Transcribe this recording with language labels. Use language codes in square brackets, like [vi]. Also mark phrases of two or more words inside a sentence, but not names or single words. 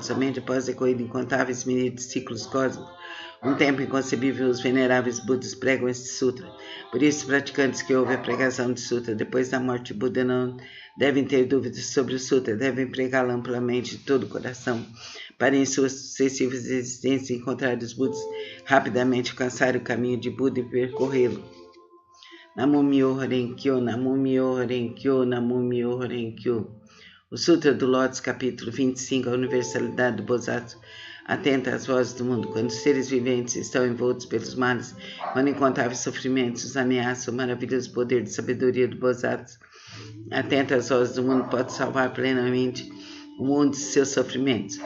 [pt] Somente após decorridos incontáveis milhares de ciclos cósmicos, um tempo inconcebível, os veneráveis Budas pregam este sutra. Por isso, os praticantes que ouvem a pregação de sutra depois da morte de Buda não devem ter dúvidas sobre o sutra, devem pregá-lo amplamente de todo o coração, para em suas sucessivas existências encontrar os Budas, rapidamente alcançar o caminho de Buda e percorrê-lo. [ja] 南無妙法蓮華経、南無妙法蓮華経、南無妙法蓮華経. [pt] O Sutra do Lótus, capítulo 25, a universalidade do Bodhisattva. Atenta às vozes do mundo. Quando os seres viventes estão envoltos pelos males, quando incontáveis sofrimentos os ameaçam, o maravilhoso poder de sabedoria do Bodhisattva, atenta às vozes do mundo, pode salvar plenamente o mundo de seus sofrimentos.